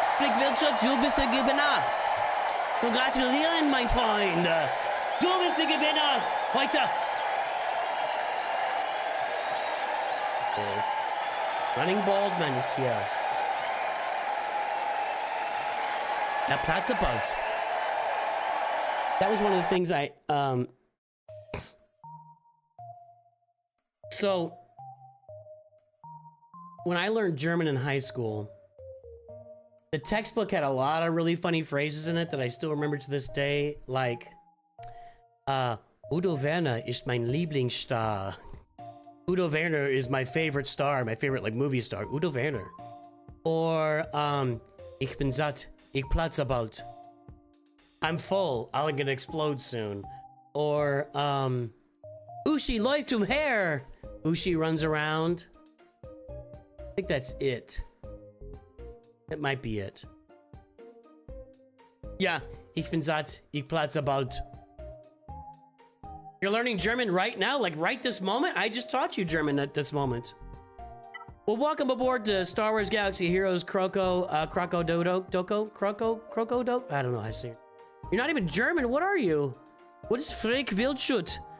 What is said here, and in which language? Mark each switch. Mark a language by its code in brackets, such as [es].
[de] Freak Wildshut, du bist der Gewinner. [en] Congratulations, my friend. [de] Du bist der Gewinner. Heute. [en] Yes. [de] Running Baldman ist hier. Der Platzebaut. [en] That was one of the things So, when I learned German in high school, the textbook had a lot of really funny phrases in it that I still remember to this day. Like, [de] Udo Werner ist mein Lieblingsstar. [en] Udo Werner is my favorite star, my favorite like movie star. Udo Werner. [de] Or ich bin satt, ich platze bald. [en] I'm full, I'm gonna explode soon. [de] Or Ushi läuft umher. [en] Ushi runs around. I think that's it. That might be it. [de] Yeah, ich bin satt, ich platze bald. [en] You're learning German right now, like right this moment? I just taught you German at this moment. Well, welcome aboard to Star Wars Galaxy Heroes Croco Doco? I don't know how to say it. You're not even German, what are you? What is Freak Wildschut?